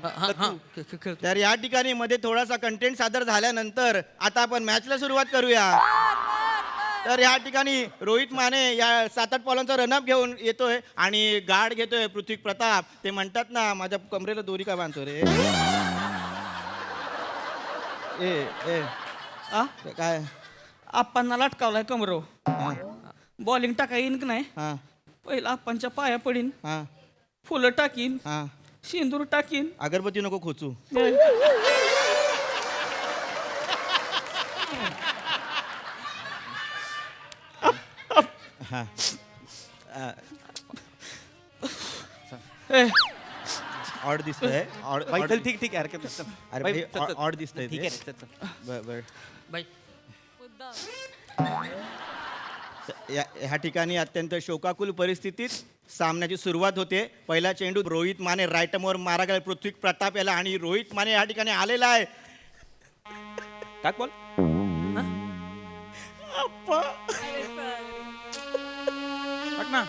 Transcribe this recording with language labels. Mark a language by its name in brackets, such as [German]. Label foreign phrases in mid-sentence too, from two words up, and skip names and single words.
[Marathi] हा हा खेळ. तर या ठिकाणी मध्ये थोडासा कंटेंट सादर झाल्यानंतर आता आपण मॅचला सुरुवात करूया. तर या ठिकाणी रोहित माने या 7-8 बॉलांचा रनअप घेऊन येतोय आणि गार्ड घेतोय पृथ्वी प्रताप. ते म्हणतात ना माझ्या कमरेला दोरी का बांधतो रे. ए ए आ? काय आप्पांना लटकावलाय कमरो. हा बॉलिंग टाका येईन की नाही हा पहिला आप्पांच्या पाया पडीन हा फुलं टाकीन हा सिंदूर टाकीन अगरबत्ती नको खोचू. हा ए, ऑड दिसतंय भाई चल ठीक ठीक आहे हरकत नाही, चल. अरे भाई, भाई, चल, चल. ऑड दिसतंय ठीक ते. आहे चल, चल. बर बर बाय. ह्या ठिकाणी अत्यंत शोकाकुल परिस्थितीत सामन्याची सुरुवात होते. पहिला चेंडू रोहित माने राईटमवर मारा गेला पृथ्वी प्रताप याला आणि रोहित माने या ठिकाणी आलेला आहे. टाक बॉल. टाक ना.